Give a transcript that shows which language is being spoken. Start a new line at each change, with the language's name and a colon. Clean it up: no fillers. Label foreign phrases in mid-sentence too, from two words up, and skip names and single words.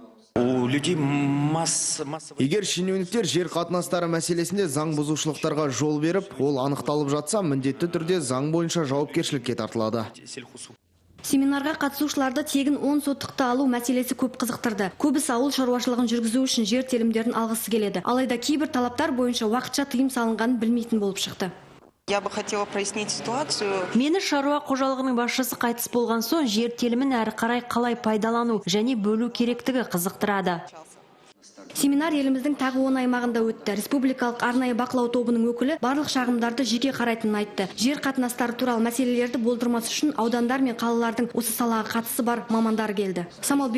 Kazakh: Егер шенеуніктер жер қатынастары мәселесінде заң бұзушылықтарға жол беріп, ол анықталып жатса, міндетті түрде заң бойынша жауапкершілікке тартылады. Семинарға қатысушыларды тегін 10 сотықты алу мәселесі көп қызықтырды. Көбісі ауыл шаруашылығын жүргізу үшін жер телімдерін алғысы келеді. Алайда кейбір талаптар бойынша уақытша тыйым салынғанын білмейтін болып шықты.
Russian: Я бы хотела прояснить ситуацию.
Kazakh: Мені шаруа қожалығының басшысы қайтыс болған соң жер телімін әрі қарай қалай пайдалану және бөлу керектігі қызықтырады. Семинар еліміздің тағы 10 аймағында өтті. Республикалық арнайы бақылау тобының өкілі барлық шағымдарды жеке қарайтынын айтты. Жер қатынастары туралы мәселелерді болдырмас үшін аудандар мен қалалардың осы салаға қатысы бар мамандар келді.